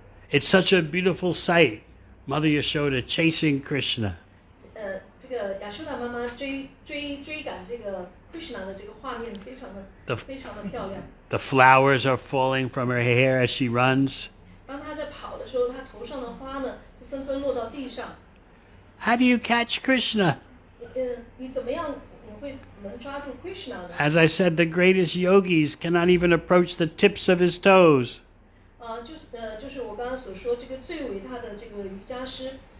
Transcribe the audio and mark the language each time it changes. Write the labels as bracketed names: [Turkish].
[English] It's such a beautiful sight, Mother Yashoda chasing Krishna. [Chinese] 这个亚修达妈妈追赶这个 Krishna 的这个画面非常的漂亮。 [English] The flowers are falling from her hair as she runs. [Chinese] 当她在跑的时候，她头上的花呢就纷纷落到地上。 [English] How do you catch Krishna? [Chinese] 你怎么样能抓住 Krishna 呢？ [English] As I said, the greatest yogis cannot even approach the tips of his toes. [Chinese] 就是我刚刚所说这个最伟大的这个瑜伽师，